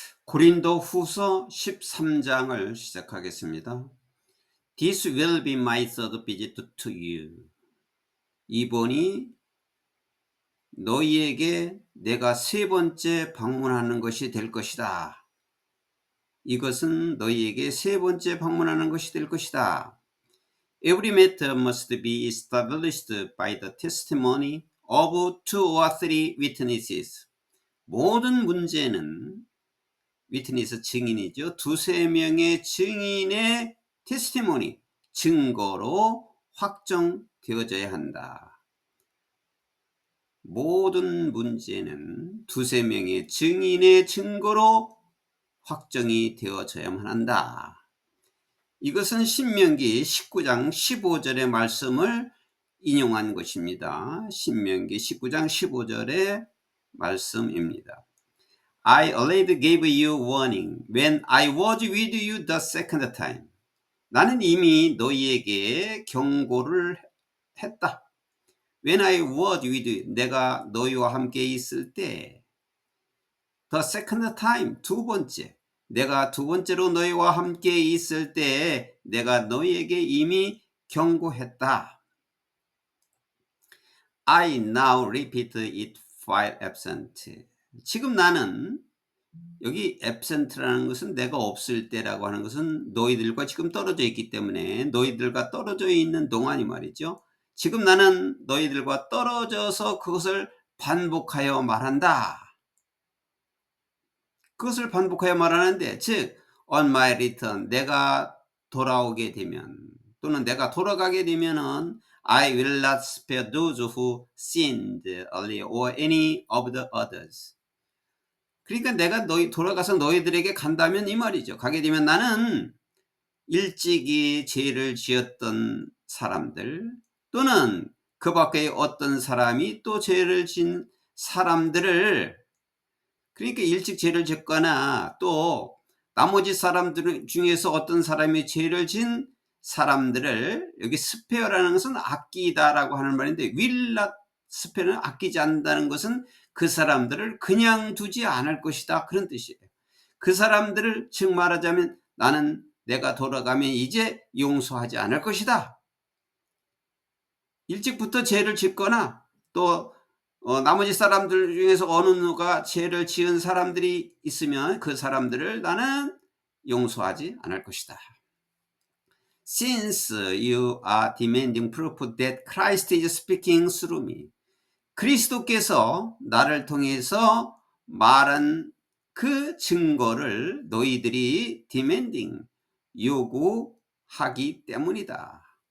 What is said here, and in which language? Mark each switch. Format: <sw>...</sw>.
<ko>고린도 후서 13장을 시작하겠습니다.</ko> <en>This will be my third visit to you.</en> <ko>이번이 너희에게 내가 세 번째 방문하는 것이 될 것이다. 이것은 너희에게 세 번째 방문하는 것이 될 것이다.</ko> <en>Every matter must be established by the testimony of two or three witnesses.</en> <ko>모든 문제는 위트니스 증인이죠. 두세 명의 증인의 테스티모니, 증거로 확정되어져야 한다. 모든 문제는 두세 명의 증인의 증거로 확정이 되어져야만 한다. 이것은 신명기 19장 15절의 말씀을 인용한 것입니다. 신명기 19장 15절의 말씀입니다.</ko> <en>I already gave you warning when I was with you the second time.</en> <ko>나는 이미 너희에게 경고를 했다.</ko> <en>When I was with you,</en> <ko>내가 너희와 함께 있을 때.</ko> <en>The second time,</en> <ko>두 번째. 내가 두 번째로 너희와 함께 있을 때 내가 너희에게 이미 경고했다.</ko> <en>I now repeat it while absent.</en> <ko>지금 나는 여기 absent라는 것은 내가 없을 때라고 하는 것은 너희들과 지금 떨어져 있기 때문에 너희들과 떨어져 있는 동안이 말이죠. 지금 나는 너희들과 떨어져서 그것을 반복하여 말한다. 그것을 반복하여 말하는데 즉</ko> <en>on my return</en> <ko>내가 돌아오게 되면 또는 내가 돌아가게 되면은</ko> <en>I will not spare those who sinned earlier or any of the others.</en> <ko>그러니까 내가 돌아가서 너희들에게 간다면 이 말이죠. 가게 되면 나는 일찍이 죄를 지었던 사람들 또는 그 밖에 어떤 사람이 또 죄를 지은 사람들을 그러니까 일찍 죄를 짓거나 또 나머지 사람들 중에서 어떤 사람이 죄를 지은 사람들을 여기 스페어라는 것은 아끼다라고 하는 말인데 will not 스페어는 아끼지 않는다는 것은 그 사람들을 그냥 두지 않을 것이다 그런 뜻이에요. 그 사람들을 즉 말하자면 나는 내가 돌아가면 이제 용서하지 않을 것이다. 일찍부터 죄를 짓거나 또 나머지 사람들 중에서 어느 누가 죄를 지은 사람들이 있으면 그 사람들을 나는 용서하지 않을 것이다.</ko> <en>Since you are demanding proof that Christ is speaking through me.</en> <ko>그리스도께서 나를 통해서 말한 그 증거를 너희들이 demanding, 요구하기 때문이다.</ko>